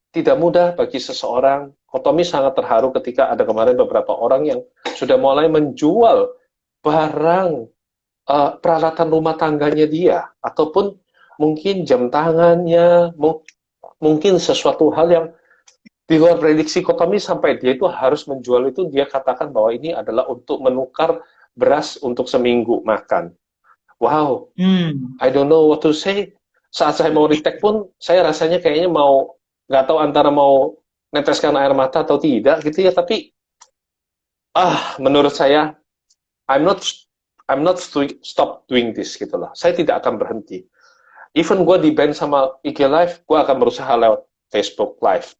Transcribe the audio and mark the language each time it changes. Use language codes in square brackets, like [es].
[id] tidak mudah bagi seseorang. Kotomi sangat terharu ketika ada kemarin beberapa orang yang sudah mulai menjual barang peralatan rumah tangganya dia, ataupun mungkin jam tangannya, mungkin sesuatu hal yang di luar prediksi Kotomi, sampai dia itu harus menjual itu. Dia katakan bahwa ini adalah untuk menukar beras untuk seminggu makan. [en] Wow, I don't know what to say. [id] Saat saya mau retake pun, saya rasanya kayaknya mau, nggak tahu antara mau neteskan air mata atau tidak gitu ya. Tapi menurut saya, [en] I'm not stop doing this [id] gitu loh. Saya tidak akan berhenti. Even gue di ban sama IG Live, gue akan berusaha lewat Facebook Live.